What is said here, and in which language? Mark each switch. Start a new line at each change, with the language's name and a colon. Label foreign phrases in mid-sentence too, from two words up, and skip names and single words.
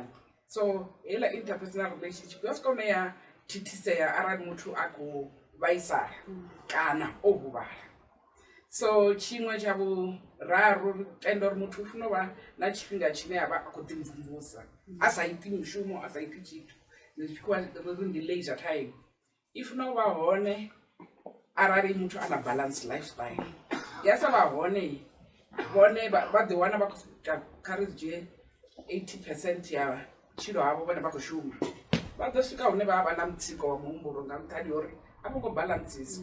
Venda: So heiḽa
English: interpersonal relationship
Venda: ya swika hune ya thithisea arali muthu a khou vhaisala kana o huvhala. So tshiṅwe tsha vhuraru ri tenda uri muthu u funa u vha na tshifhinga tshine a vha a khou ḓimvumvusa a sa iti mushumo a sa iti tshithu. Ri ndi
English: leisure time
Venda: i funa u vha hone arali muthu a na
English: balance lifestyle.
Venda: Ya sa vha hone vhone vha ḓi wana vha khou kha ri dzhie 80% ya tshilo havho vhane vha khou shuma. Vha ḓo swika hune vha vha na mutsiko wa muhumbulo nga nṱhani uri a vho ngo balancesa.